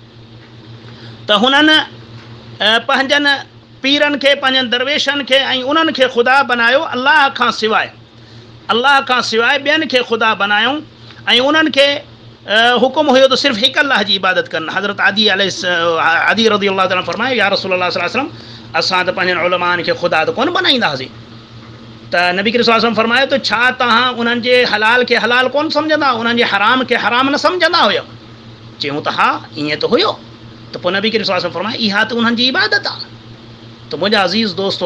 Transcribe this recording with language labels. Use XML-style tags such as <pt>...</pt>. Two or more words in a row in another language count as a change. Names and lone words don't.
<sd>त हुननि पंहिंजनि पीरनि खे पंहिंजनि दरवेशनि खे ऐं उन्हनि खे ख़ुदा बनायो, अल्लाह खां सवाइ ॿियनि खे ख़ुदा बनायूं ऐं उन्हनि खे हुकुम हुयो त सिर्फ़ु हिकु अल्लाह जी इबादत कनि। हज़रत आदी</sd> <ar>رضي الله تعالى</ar> <sd>फरमायो</sd> <ar>يا رسول الله صلى الله عليه وسلم</ar> <sd>असां त पंहिंजनि उलमानि खे ख़ुदा त कोन बनाईंदा हुआसीं। त नबी करीम</sd> <ar>صلى الله عليه وسلم</ar> <sd>फरमायो त छा तव्हां उन्हनि जे हलाल खे हलाल कोन सम्झंदा, उन्हनि जे हराम खे हराम न सम्झंदा हुयो? चयूं त हा ईअं त हुयो। त पोइ नबी करीम</sd> <ar>صلى الله عليه وسلم</ar> <sd>फरमायो इहा त उन्हनि जी इबादत आहे।</sd>